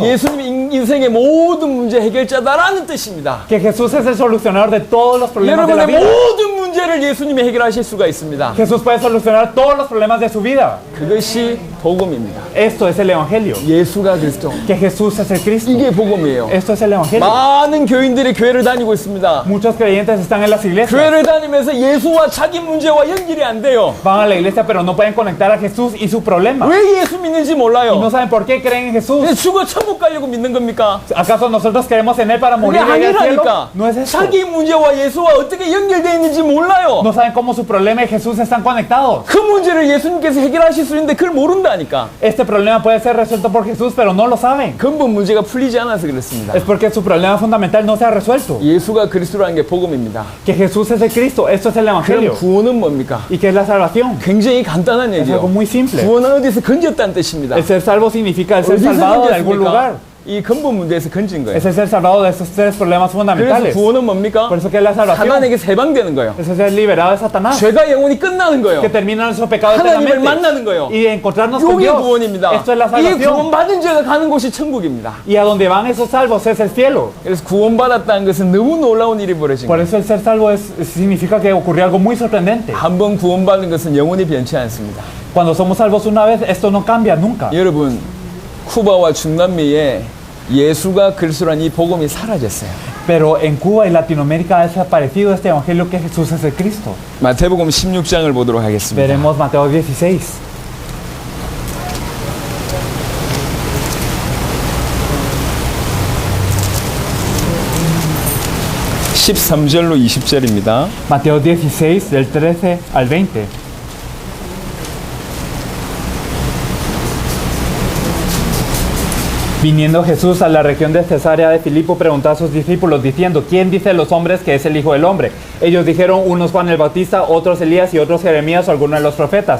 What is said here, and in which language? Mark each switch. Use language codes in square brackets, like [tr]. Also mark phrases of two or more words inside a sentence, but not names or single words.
[ko] 예수님이 인생의 모든 문제 해결자다라는 뜻입니다. [es] Que Jesús es el solucionador de todos los problemas de la [ko] 여러분의 [es] vida. [ko] 모든 문제를 예수님이 해결하실 수가 있습니다. [es] Jesús puede solucionar todos los problemas de su vida. [ko] 그것이 복음입니다. [es] Esto es el Evangelio. [ko] 예수가 그리스도. [es] Que Jesús es el Cristo. [ko] 이게 복음이에요. [es] Esto es el Evangelio. [ko] 많은 교인들이 교회를 다니고 있습니다. [es] Muchos creyentes están en las iglesias. [ko] 교회를 다니면서 예수와 자기 문제와 연결이 안 돼요. [es] Van a la iglesia pero no pueden conectar a Jesús y su problema. [ko] 왜 예수 믿는지 [es] Y no [ko] 몰라요. [es] saben por qué creen en Jesús. [ko] 왜 죽어 천국 가려고 믿는 겁니까? [es] ¿Acaso nosotros creemos en Él para [ko] 그게 [es] morir y ir al cielo? [ko] 아니라니까. [es] No es eso. [ko] 자기 문제와 예수와 어떻게 연결되어 있는지 몰라요. [es] No saben cómo su problema y Jesús están conectados. [ko] 그 문제를 예수님께서 해결하실 수 있는데 그걸 모른다 풀다니까. [es] Este problema puede ser resuelto por Jesús, pero no lo saben. [ko] 근본 문제가 풀리지 않아서 그렇습니다. [es] Es porque su problema fundamental no se ha resuelto. [ko] 예수가 그리스도라는 게 복음입니다. [es] Que Jesús es el Cristo, esto es el [ko] 그럼 [es] Evangelio. [ko] 구원은 뭡니까? [es] ¿Y qué es la salvación? [ko] 굉장히 간단한 [es] Es algo [ko] 얘기예요. [es] muy simple. [ko] 구원은 어디서 건졌다는 뜻입니다. [es] El ser salvo significa el ser [ko] 어디서 [es] salvado de algún [ko] 건졌습니까? [es] lugar. [ko] 이 근본 문제에서 건진 거예요. [es] Es el ser salvado de esos tres problemas [ko] 그래서 [es] fundamentales. [ko] 구원은 뭡니까? [es] Por eso que es la salvación. [ko] 사단에게 해방되는 거예요. [es] Es ser liberado de Satanás. [ko] 죄가 영원히 끝나는 거예요. [es] Que termina nuestro pecado [ko] 하나님을 [es] eternamente. [ko] 만나는 거예요. [es] Y encontrarnos con [ko] 이게 [es] Dios. [ko] 구원입니다. [es] Esto es la [ko] 이 [es] salvación. [ko] 구원받은 자가 가는 곳이 천국입니다. [es] Y a donde van esos salvos es el cielo. [ko] 그래서 구원받았다는 것은 너무 놀라운 일이 벌어진 [es] Por [ko] 거예요. [es] eso el ser salvo significa que ocurrió algo muy sorprendente. [ko] 한 번 구원받은 것은 영원히 변치 않습니다. [es] Cuando somos salvos una vez, esto no cambia nunca. [ko] 여러분, 쿠바와 중남미에 예수가 그리스도라는 이 복음이 사라졌어요. [es] Pero en Cuba y Latinoamérica ha desaparecido este evangelio que Jesús es el Cristo. [ko] 마태복음 16장을 보도록 하겠습니다. [es] Veremos Mateo 16. [ko] 13절로 20절입니다. [es] Mateo 16, del 13 al 20. Viniendo Jesús a la región de Cesarea de Filipo, preguntó a sus discípulos diciendo: ¿Quién dice los hombres que es el Hijo del Hombre? Ellos dijeron: unos Juan el Bautista, otros Elías y otros Jeremías o alguno de los profetas.